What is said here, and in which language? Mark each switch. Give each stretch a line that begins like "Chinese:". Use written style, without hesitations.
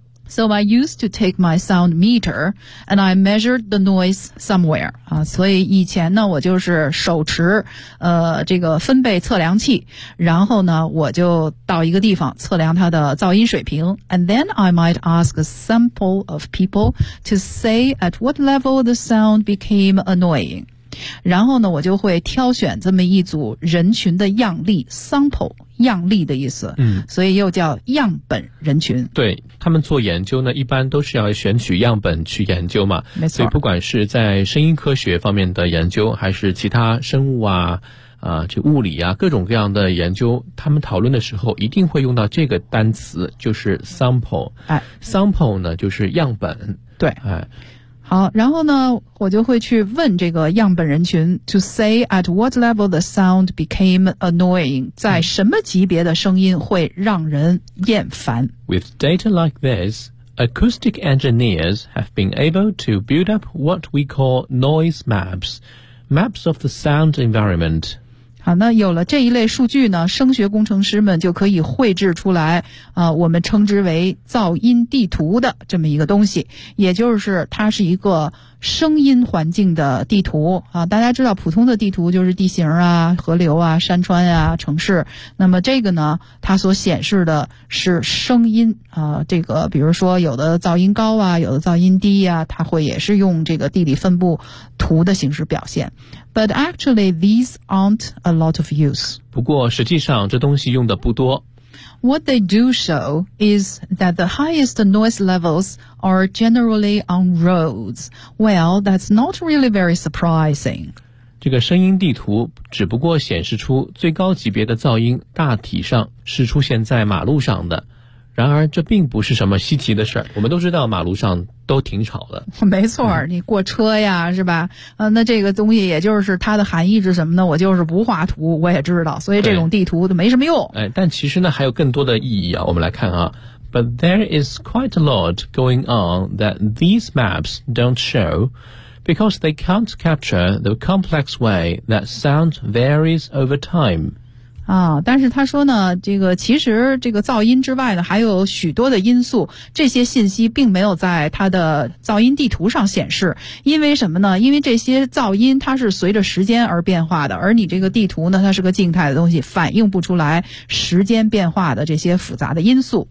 English: So I used to take my sound meter and I measured the noise somewhere.
Chinese: 啊，所以以前呢我就是手持这个分贝测量器，然后呢我就到一个地方测量它的噪音水平。
English: And then I might ask a sample of people to say at what level the sound became annoying.
Chinese: 然后呢我就会挑选这么一组人群的样例 sample, 样例的意思，所以又叫样本人群。对，他们做研究呢一般都是要选取样本去研究嘛，没错。所以不管是在声音科学方面的研究，还是其他生物啊这物理啊各种各样的研究，他们讨论的时候一定会用到这个单词，就是 sample。 sample 呢就是样本。对。哎，好，然后呢我就会去问这个样本人群
English: to say at what level the sound became annoying,
Chinese: 在什么级别的声音会让人厌烦。
English: With data like this, acoustic engineers have been able to build up what we call noise maps, maps of the sound environment.
Chinese: 好，那有了这一类数据呢，声学工程师们就可以绘制出来我们称之为噪音地图的这么一个东西，也就是它是一个声音环境的地图啊。大家知道普通的地图就是地形啊、河流啊、山川啊、城市，那么这个呢它所显示的是声音这个比如说有的噪音高啊、有的噪音低啊，它会也是用这个地理分布图的形式表现。
English: But actually, these aren't a lot of use.
Chinese: 不过实际上这东西用的不多。
English: What they do show is that the highest noise levels are generally on roads. Well, that's not really very surprising.
Chinese: 这个声音地图只不过显示出最高级别的噪音大体上是出现在马路上的。然而这并不是什么稀奇的事儿，我们都知道马路上都挺吵的。没错，你过车呀是吧那这个东西也就是它的含义是什么呢，我就是不画图我也知道，所以这种地图都没什么用。但其实呢还有更多的意义啊，我们来看啊。
English: But there is quite a lot going on that these maps don't show because they can't capture the complex way that sound varies over time.
Chinese: 啊，但是他说呢，这个其实这个噪音之外呢，还有许多的因素，这些信息并没有在他的噪音地图上显示。因为什么呢？因为这些噪音它是随着时间而变化的，而你这个地图呢，它是个静态的东西，反映不出来时间变化的这些复杂的因素。